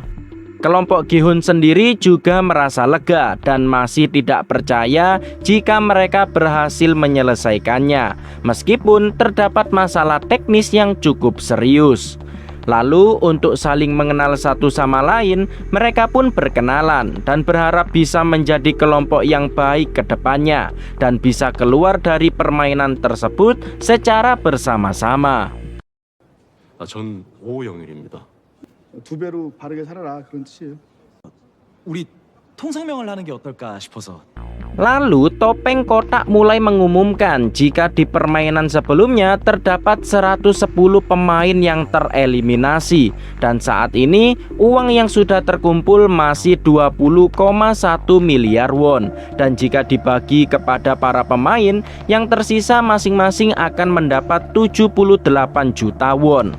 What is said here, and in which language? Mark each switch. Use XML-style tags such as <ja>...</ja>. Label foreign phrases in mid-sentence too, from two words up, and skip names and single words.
<id>Kelompok Gi-hun sendiri juga merasa lega dan masih tidak percaya jika mereka berhasil menyelesaikannya, meskipun terdapat masalah teknis yang cukup serius. Lalu untuk saling mengenal satu sama lain, mereka pun berkenalan dan berharap bisa menjadi kelompok yang baik ke depannya dan bisa keluar dari permainan tersebut secara bersama-sama.</id> <ko>전 오영일입니다. 두 배로 바르게 살아라 그런 뜻이에요. 우리 통상명을 하는 게 어떨까 싶어서.</ko> <id>Lalu topeng kotak mulai mengumumkan jika di permainan sebelumnya terdapat 110 pemain yang tereliminasi dan saat ini uang yang sudah terkumpul masih 20,1 miliar won dan jika dibagi kepada para pemain yang tersisa masing-masing akan mendapat 78 juta won.</id>